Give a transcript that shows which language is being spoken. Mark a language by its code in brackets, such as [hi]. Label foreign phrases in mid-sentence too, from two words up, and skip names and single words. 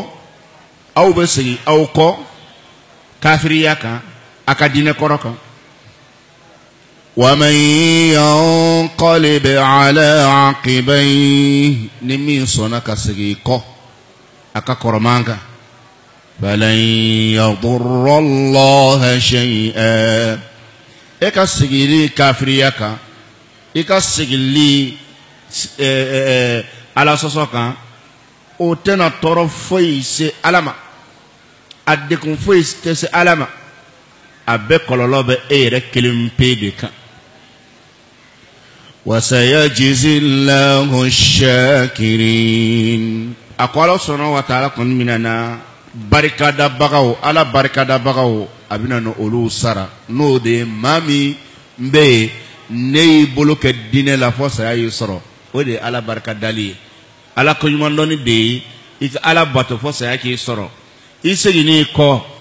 [bm] kɔ kafiriya kan a ka diinɛ kɔrɔ kan [ar] ومن ينقلب على عقبيه [bm] ni min sɔnna ka segin kɔ a ka kɔrɔman kan [ar] فلن يضر الله شيئا [bm] e ka segili kafiriya kan i ka segili ala sɔsɔ kan o tɛna tɔɔrɔ foyi se ala ma a dekun foyi tɛ se ala ma a bɛɛ kɔlɔlɔ bɛ e yɛrɛ kelen pe de kan [ar] وسيجزي الله الشاكرين [bm] a ko [ar] الله سبحانه وتعالى [bm] kɔni mina na barikadabagaw ala barikadabagaw a bɛna na olu sara n'o de ye maa min bɛ yen ne y'i bolo kɛ diinɛ la fɔ saya y'i sɔrɔ o de ye ala barikadali ye ala koɲumandɔnni de ye i ka ala bato fɔ saya k'i sɔrɔ i seginni kɔ o